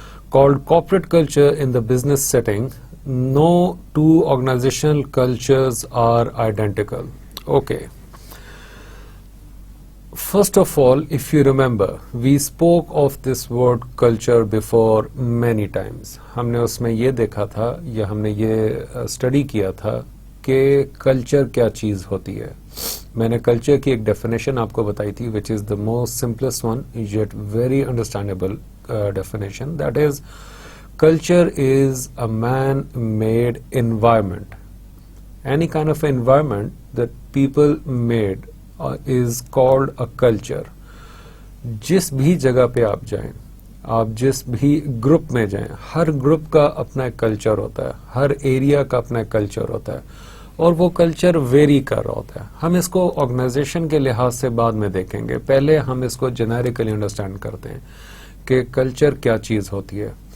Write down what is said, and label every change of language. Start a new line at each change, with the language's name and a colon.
English: Called corporate culture in the business setting, no two organizational cultures are identical. Okay. First of all, if you remember, we spoke of this word culture before many times.
Urdu: ہم نے اس میں یہ دیکھا تھا یا ہم نے یہ اسٹڈی کیا تھا کہ کلچر کیا چیز ہوتی ہے. میں نے کلچر کی ایک ڈیفینیشن آپ کو بتائی تھی
English: which is the most simplest one yet very understandable definition, that is, culture is a man-made environment. Any kind of environment that people made is called a culture.
Urdu: جس بھی جگہ پہ آپ جائیں, آپ جس بھی گروپ میں جائیں, ہر گروپ کا اپنا ایک کلچر ہوتا ہے, ہر ایریا کا اپنا ایک کلچر ہوتا ہے اور وہ کلچر ویری کر رہا ہوتا ہے. ہم اس کو آرگنائزیشن کے لحاظ سے بعد میں دیکھیں گے, پہلے ہم اس کو جنیرکلی انڈرسٹینڈ کرتے ہیں کہ کلچر کیا چیز ہوتی ہے.